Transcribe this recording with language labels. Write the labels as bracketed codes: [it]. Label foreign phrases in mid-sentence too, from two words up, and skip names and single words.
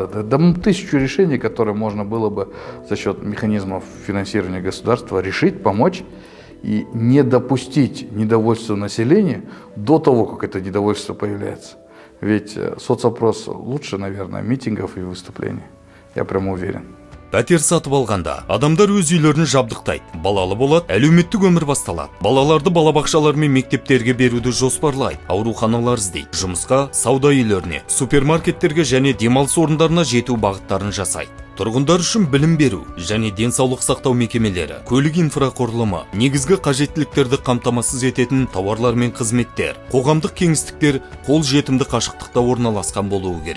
[ru] Да 1000 решений, которые можно было бы за счет механизмов финансирования государства решить, помочь и не допустить недовольства населения до того, как это недовольство появляется. Ведь соцопрос лучше, наверное, митингов и выступлений. Я прямо уверен. [kk] Пәтер сатып алғанда адамдар өз үйлерін жабдықтайды, балалы болады, әлеуметтік өмір басталады. Балаларды балабақшалар мен мектептерге беруді жоспарлайды, ауруханалар іздейді, жұмысқа, сауда үйлеріне, супермаркеттерге және демалыс орындарына жету бағыттарын жасайды. Тұрғындар үшін білім беру және денсаулық сақтау мекемелері, көлік инфрақұрылымы, негізгі қажеттіліктерді қамтамасыз ететін тауарлар мен қызметтер, қоғамдық кеңістіктер қол жетімді қашықтықта орналасқан болуы керек.